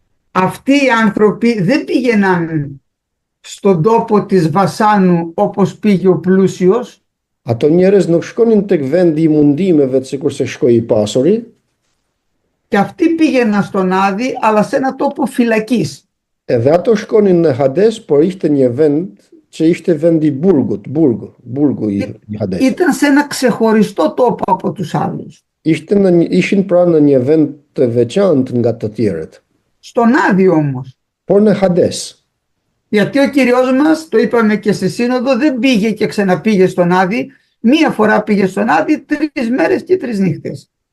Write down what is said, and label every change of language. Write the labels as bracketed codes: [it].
[el] Αυτοί οι άνθρωποι δεν πήγαιναν στον τόπο της Βασάνου όπως πήγε ο πλούσιος. [sq] Ato njerëz nuk shkonin tek vendi i mundimeve sikur se shkoi i pasuri, [el] Και αυτοί πήγαιναν στον Άδη, αλλά σε ένα τόπο φυλακής. [sq] edhe ato shkonin në Hades, por ishte një vend që ishte vendi i burgu i Hades. [el] Ήταν σε ένα ξεχωριστό τόπο από τους άλλους. [sq] Ishin pra në një vend të veçantë nga të tjerët, [el] Στον Άδη όμως. [sq] por në Hades. [el] Γιατί ο Κύριος μας, το είπαμε και σε σύνοδο, δεν πήγε και ξαναπήγε στον Άδη. Μία φορά πήγε στον Άδη 3 μέρες και 3 νύχτες.